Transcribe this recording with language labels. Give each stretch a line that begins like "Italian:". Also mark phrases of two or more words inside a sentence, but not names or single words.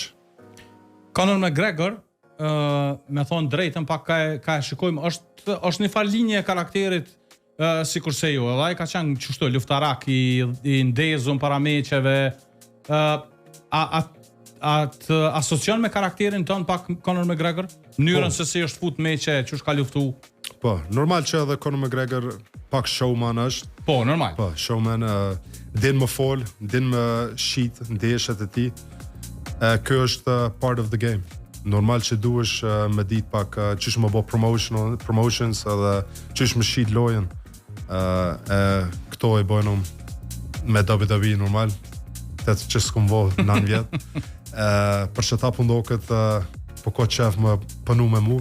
Albanian: Conor McGregor, me thonë drejtën, pak ka e shikojmë, është një farë linje e karakterit si kurse ju, edhe ai ka qenë qështu, luftarak i ndezun para meqeve, a të asocion me karakterin tënë pak Conor McGregor? Mënyrën se si është fut meqe, që është ka luftu? Po, normal që edhe Conor McGregor pak showman është. Po, normal. Po, showman, din më fol, din më shit ndeshet e ti. Kjo është
English: part of the game.
Albanian: Normal që duhesh me dit pak qysh më bo promotions edhe qysh më shit lojen. Këto e bojnë me WWE normal, të që s'kum vo 9 vjetë. Për që ta pundo këtë, po ko qef më pënu me mu.